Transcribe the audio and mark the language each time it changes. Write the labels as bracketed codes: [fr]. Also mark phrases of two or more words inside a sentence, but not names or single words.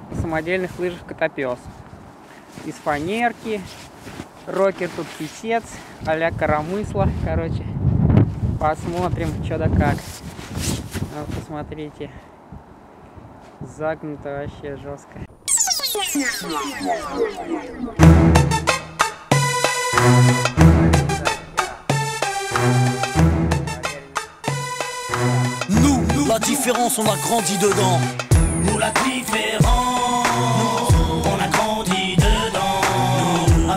[ru] самодельных лыжах Котопес. Из фанерки. Рокер тут писец, а-ля коромысло. Короче, посмотрим, что да как. Вот, посмотрите. Загнуто вообще жестко. [fr] Nous, la différence, on a grandi dedans. Nous, la différence, on a grandi dedans.